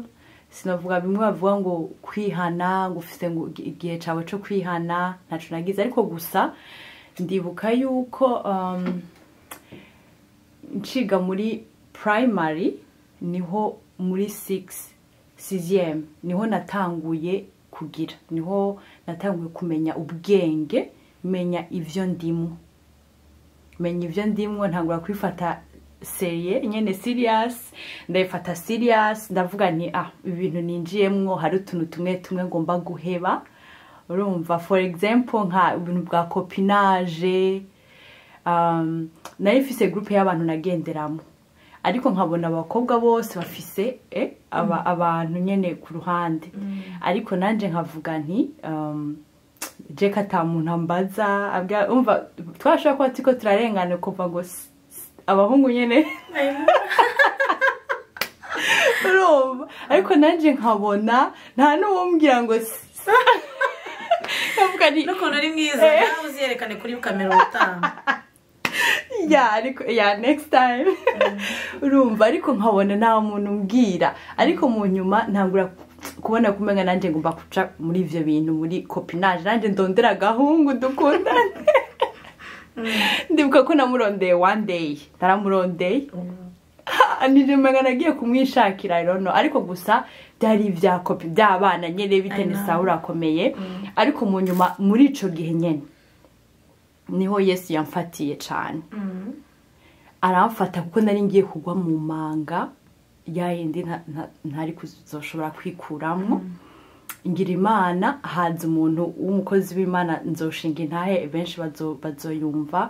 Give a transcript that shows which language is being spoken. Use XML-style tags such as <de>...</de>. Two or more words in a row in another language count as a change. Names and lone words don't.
<rn>Sinavuga bimwe bavuga ngo kwihana ngo ufite ngo igihe cyawe cyo kwihana ntacu nagize ariko gusa ndibuka yuko nciga muri primary niho muri 6th niho natanguye kumenya ubwenge menya ivyo ndimo ntangura kwifata serious ndayifata serious ndavuga nti ibintu ninjiyemwo hari utuntu tumwe ngomba guheba urumva</rn> <en>for example</en> <rn>nka ibintu bwa copinage narifise groupe y'abantu nagenderamo ariko nkabona abakobwa bose bafise abantu nyene ku ruhande ariko nanje nkavuga nti jeka ta muntu ambaza umva twashaka ko atiko turarengana kuva ngo abahungu nyene urumva ariko nanje nkabona nta n'uwumbwira ngo kavuga ni nuko nari mwiza nawe uziyerekane kuri kamera utanga ariko</rn> <en>next time</en> <rn>urumva ariko nkabona nta muntu umbwira ariko mu nyuma ntangura kubona kumenga nanje ngomba kuca muri ivyo bintu muri copinage nanje ndondera gahungu dukundane ndibuka ko namurondeye</rn> <en>one day</en> <rn>taramurondeye nije menga nagiye kumwishakira</rn> <en>I don't know</en> <rn>ariko gusa byari vya copy by'abana nyene bitene saura akomeye ariko mu nyuma muri ico gihe nyene niho Yesu yamfatiye cyane aramfata kuko nari ngiye kugwa mu manga yayindi ntari kuzoshobora kwikuramwo ngira Imana haza umuntu w'umukozi w'Imana nzoshinga intahe benshi bazoyumva</rn>